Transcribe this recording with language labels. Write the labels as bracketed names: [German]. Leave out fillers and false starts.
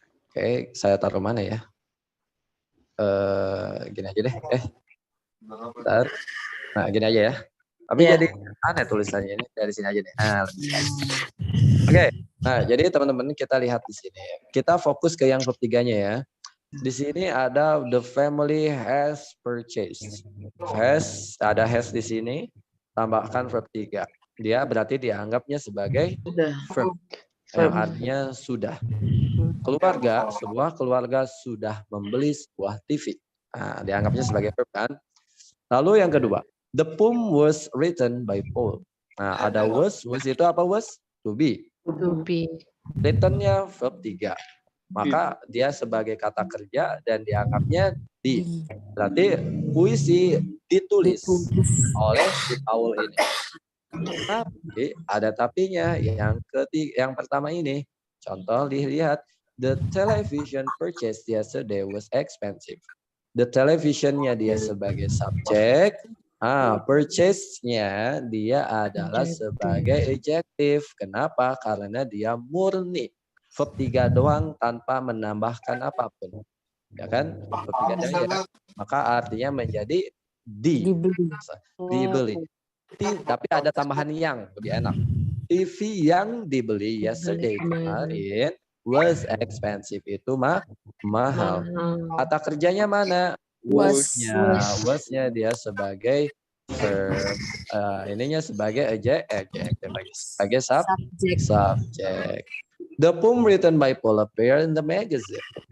[Indonesian] Oke, saya taruh mana ya? Gini aja deh. Bentar. Nah, gini aja ya. Tapi jadi aneh tulisannya ini dari sini aja deh. Nah, oke. Nah, jadi teman-teman kita lihat di sini. Kita fokus ke yang verb 3-nya ya. Di sini ada [English] the family has purchased. [Indonesian] Ada has di sini. Tambahkan verb 3. Dia berarti dianggapnya sebagai verb. Yang artinya sudah. Sebuah keluarga sudah membeli sebuah TV. Nah, dianggapnya sebagai verb kan. Lalu yang kedua, [English] the poem was written by Paul. [Indonesian] Nah, ada was itu apa was? To be. [English] To be. [Indonesian] Written-nya verb 3. Maka dia sebagai kata kerja dan dianggapnya di. Berarti puisi ditulis oleh si Paul ini. Tapi ada tapinya yang pertama ini. Contoh dilihat, [English] the television purchased yesterday was expensive. [Indonesian] The television-nya dia sebagai subjek. Purchase-nya dia adalah sebagai adjective. Kenapa? Karena dia murni. verb 3 doang tanpa menambahkan apapun. Ya kan? Verb 3 aja. Maka artinya menjadi dibeli. Tapi ada tambahan yang lebih enak. TV yang dibeli yesterday kemarin [English] was expensive, [Indonesian] itu mahal. Kata kerjanya mana? Was-nya dia sebagai verb, ininya sebagai sebagai subject. [English] The poem written by Paul appeared in the magazine.